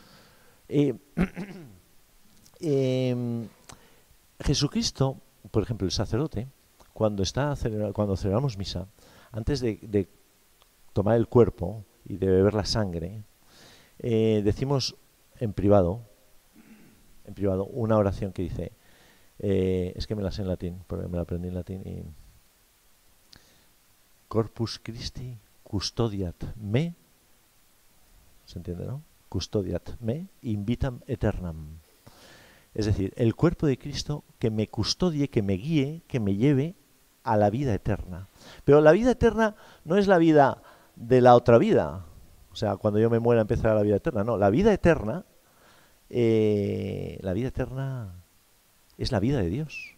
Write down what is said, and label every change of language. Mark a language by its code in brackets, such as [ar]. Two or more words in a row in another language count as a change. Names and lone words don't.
[es] Jesucristo, por ejemplo, el sacerdote, cuando celebramos misa, antes de tomar el cuerpo y de beber la sangre, decimos en privado una oración que dice, es que me la sé en latín, porque me la aprendí en latín, y [la] Corpus Christi custodiat me, [es] ¿se entiende, no? [la] Custodiat me in vitam aeternam. [es] Es decir, el cuerpo de Cristo que me custodie, que me guíe, que me lleve a la vida eterna. Pero la vida eterna no es la vida de la otra vida. O sea, cuando yo me muera empezará la vida eterna. No, la vida eterna es la vida de Dios.